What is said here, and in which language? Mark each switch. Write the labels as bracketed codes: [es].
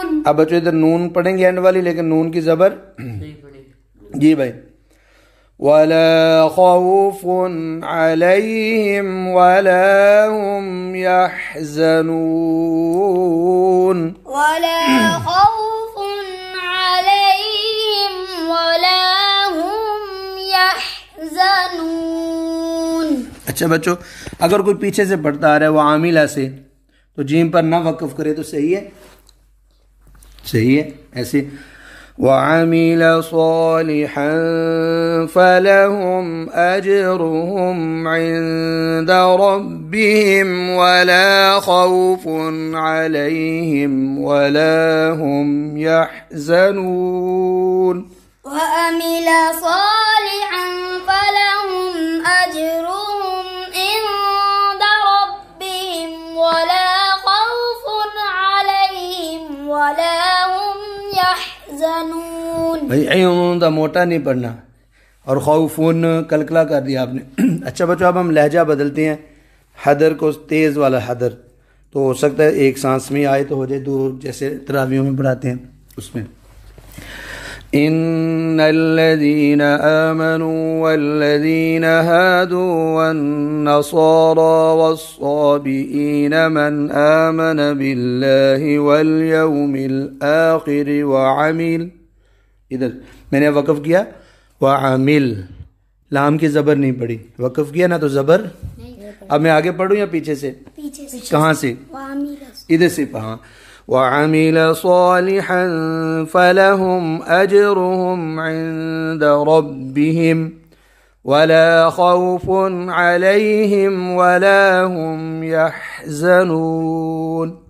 [ur] اب بچوں ادھر نون پڑھیں گے اینڈ والی، لیکن نون کی زبر جی بھائی. [ar] ولا خوف عليهم ولا هم يحزنون. ولا خوف عليهم ولا هم يحزنون. [ur] اچھا بچوں، اگر کوئی پیچھے سے پڑھتا آ رہا ہے وہ عاملہ سے، تو جیم پر نہ وقف کرے تو صحیح ہے، صحیح ہے ایسے. [ar] وعمل صالحا فلهم أجرهم عند ربهم ولا خوف عليهم ولا هم يحزنون. وعمل صالحا فلهم أجرهم عند ربهم ولا خوف عليهم ولا هم يحزنون. [ur] بھائی عند موٹا نہیں پڑھنا اور خوفون کلکلا کر دیا آپ نے. اچھا بچوں، اب ہم لہجہ بدلتے ہیں، حدر کو تیز والا حدر، تو ہو سکتا ہے ایک سانس میں آئے تو ہو جائے، دو جیسے تراویحوں میں پڑھاتے ہیں اس میں. [ar] ان الذين آمنوا والذين هادوا والنصارى والصابئين من آمن بالله واليوم الآخر وعمل، [ur] ادھر میں نے وقف کیا وعمل، لام کی زبر نہیں پڑی، وقف کیا نا تو زبر. اب میں آگے پڑھوں یا پیچھے سے؟ کہاں سے؟ ادھر سے. ہاں. [ar] وعمل صالحا فلهم أجرهم عند ربهم ولا خوف عليهم ولا هم يحزنون.